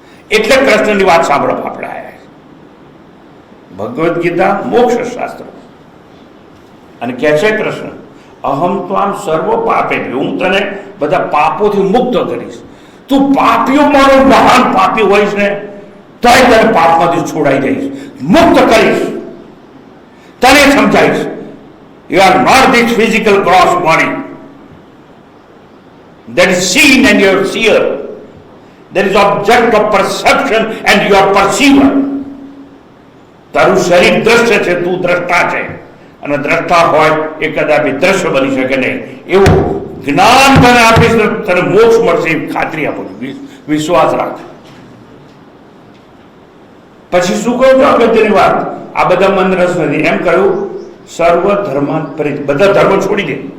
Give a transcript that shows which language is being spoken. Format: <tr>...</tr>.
<gu>એટલે કૃષ્ણની વાત સાંભળવા આપણે આવ્યા. ભગવદ્ ગીતા મોક્ષ શાસ્ત્ર, અને કહે છે કૃષ્ણ, અહમ તો આમ સર્વ પાપે, હું તને બધા પાપોથી મુક્ત કરીશ. તું પાપીઓ મારો મહાન પાપી હોઈશ ને તોય તને પાપમાંથી છોડાઈ દઈશ, મુક્ત કરીશ, તને સમજાઈશ.</gu> <en>You are not this physical gross body that is seen and you are seer. There is object of perception and you are perceiver.</en> <gu>તારું શરીર દ્રશ્ય છે, તું દ્રષ્ટા છે, અને દ્રષ્ટા હોય એ કદાપી દ્રશ્ય બની શકે નહીં. એવું જ્ઞાન તને આપીશ તો તને મોક્ષ મળશે, એવી ખાતરી આપું છું, વિશ્વાસ રાખ. પછી શું કહું છું અગત્યની વાત, આ બધા મન રસ નથી, એમ કહ્યું સર્વ ધર્માન પરિ, બધા ધર્મ છોડી દે.</gu>